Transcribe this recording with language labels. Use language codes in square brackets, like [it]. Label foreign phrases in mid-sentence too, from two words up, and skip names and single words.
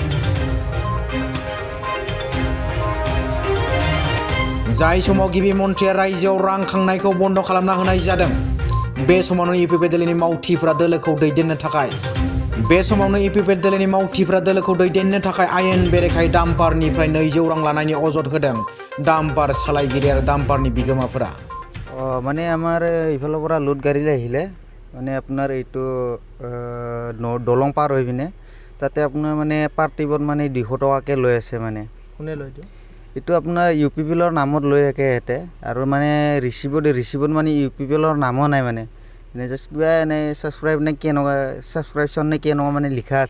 [brx] जाय समाव गिबि मन्थ्रिया रायजोआव रां खांनायखौ बन्द खालामना होनाय जादों, बे समावनो इउपिपिएल दोलोनि मावथिफोरा दोलोखौ दैदेननो थाखाय आयेन बेरेखायै डाम्पारनिफ्राय 200 रां लानायनि अजद होदों डाम्पार सालायगिरि आरो डाम्पारनि बिगोमाफोरा। [as] মানে আমাৰ ইফালৰ পৰা লোড গাড়ী আহিলে, মানে আপোনাৰ এইটো দলং পাৰ হৈ পিনে তাতে আপোনাৰ মানে পাৰ্টিবত মানে 200 টকাকৈ লৈ আছে। মানে কোনে লয় এইটো আপোনাৰ ইউপিপিএলৰ নামত লৈ থাকে ইয়াতে, আৰু মানে ৰিচিভত মানে ইউপিপিএলৰ নামো নাই, মানে এনে জাষ্ট কিবা এনে ছাবস্ক্ৰাইবশ্যন নে কি এনেকুৱা মানে লিখা আছে।